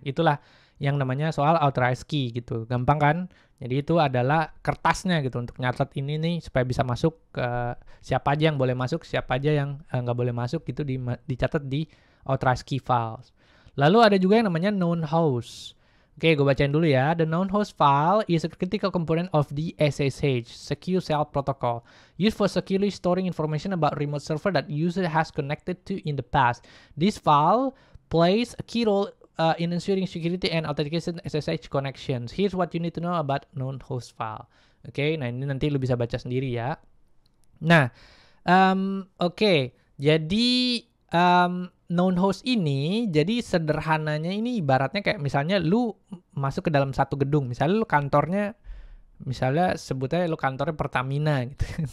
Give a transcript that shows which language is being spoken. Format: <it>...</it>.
<id>Itulah yang namanya soal authorized key gitu. Gampang kan? Jadi itu adalah kertasnya gitu untuk nyatet ini nih supaya bisa masuk ke siapa aja yang boleh masuk, siapa aja yang nggak boleh masuk gitu dicatat di authorized key files. Lalu ada juga yang namanya known host. Oke, gue bacain dulu ya.</id> <en>The known host file is a critical component of the SSH, Secure Shell Protocol, used for securely storing information about remote server that user has connected to in the past. This file plays a key role in ensuring security and authentication SSH connections. Here's what you need to know about known host file.</en> <id>Oke, nah ini nanti lu bisa baca sendiri ya. Nah, oke. Jadi known host ini, jadi sederhananya ini ibaratnya kayak misalnya lu masuk ke dalam satu gedung. Misalnya lu kantornya, misalnya sebutnya lu kantornya Pertamina gitu.</id>